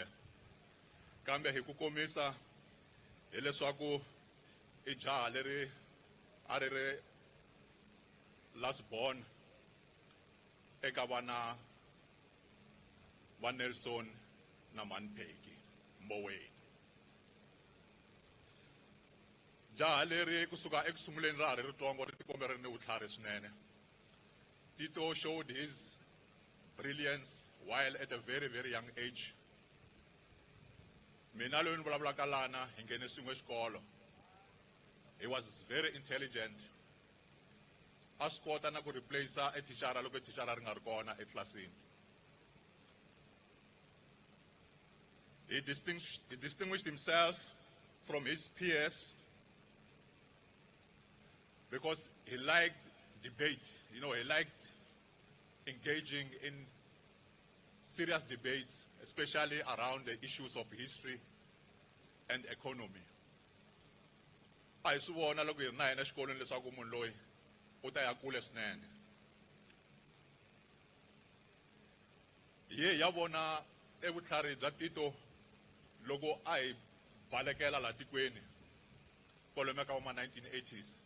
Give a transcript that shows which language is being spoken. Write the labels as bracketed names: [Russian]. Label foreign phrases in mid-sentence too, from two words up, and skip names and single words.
[Tsonga] Kambe hi ku komisa hileswaku i jaha leri a ri ri [English] last born [Tsonga] eka vana va Nelson na Manpheki Mboweni. Jaha leri kusuka ekusunguleni ra ha ri ritsongo ri tikombe ri ni vutlhari swinene. [English] Tito showed his brilliance while at a very, very young age. [Tsonga] Mina loyi ni vulavulaka lana hi nghene swin'we xikolo. [English] He was very intelligent. [Tsonga] A swi kota na ku replace a thichara loko thichara ri nga ri kona etlilasini. [English] He distinguished himself from his peers because he liked debate. You know, he liked engaging in serious debates, especially around the issues of history and economy. [Tsonga] A hi swi vona loko hi ri na yena xikolweni leswaku munhu loyi u ta ya kule swinene. Hi ya vona evutlhari bya Tito loko a hi balekela la tikweni kwalomu ka ma 1980s.